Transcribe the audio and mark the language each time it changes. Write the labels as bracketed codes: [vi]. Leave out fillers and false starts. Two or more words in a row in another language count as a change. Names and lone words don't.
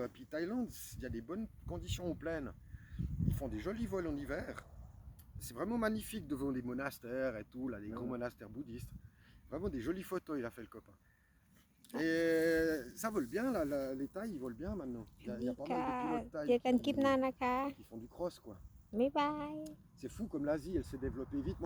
[fr] Et puis Thaïlande, il y a des bonnes conditions en plaine. Ils font des jolis vols en hiver. C'est vraiment magnifique devant les monastères et tout, là, les grands monastères bouddhistes. Vraiment des jolies photos, il a fait le copain. Et ça vole bien, là, les Thaïs, ils volent bien maintenant. Il y a pas mal de [th] ค่ะ [fr] pilotes Thaïs [th] เจอกันคลิปหน้านะคะ [fr] qui font du cross, quoi. [th] บ๊ายบาย [fr] C'est fou comme l'Asie, elle s'est développée vite. Moi,